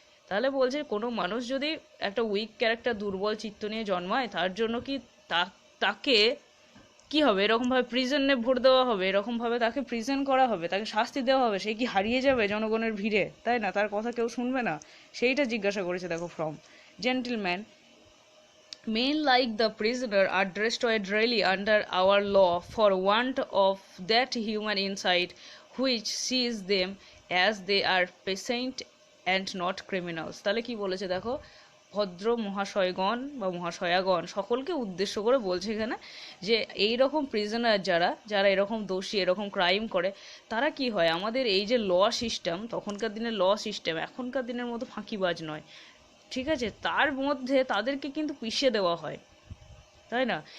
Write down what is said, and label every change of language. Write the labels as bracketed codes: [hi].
[bn] তাহলে বলছে কোনো মানুষ যদি একটা উইক ক্যারেক্টার, দুর্বল চিত্ত নিয়ে জন্মায়, তার জন্য কি তাকে কি হবে, এরকমভাবে প্রিজনে ভোট দেওয়া হবে, এরকমভাবে তাকে প্রিজেন্ট করা হবে, তাকে শাস্তি দেওয়া হবে, সে কি হারিয়ে যাবে জনগণের ভিড়ে, তাই না, তার কথা কেউ শুনবে না, সেইটা জিজ্ঞাসা করেছে। দেখো [en] From, gentleman, men like the prisoner are destroyed daily under our law for want of that human insight which sees them as they are patient and not criminals। [bn] তাহলে কি বলেছে দেখো, ভদ্র মহাশয়গণ বা মহাশয়াগণ সকলকে উদ্দেশ্য করে বলছে এখানে, যে এই রকম প্রিজনার যারা যারা এরকম দোষী, এরকম ক্রাইম করে, তারা কি হয়, আমাদের এই যে ল সিস্টেম, তখনকার দিনের ল সিস্টেম এখনকার দিনের মতো ফাঁকিবাজ নয়, ঠিক আছে, তার মধ্যে তাদেরকে কিন্তু পিষে দেওয়া হয়, তাই না?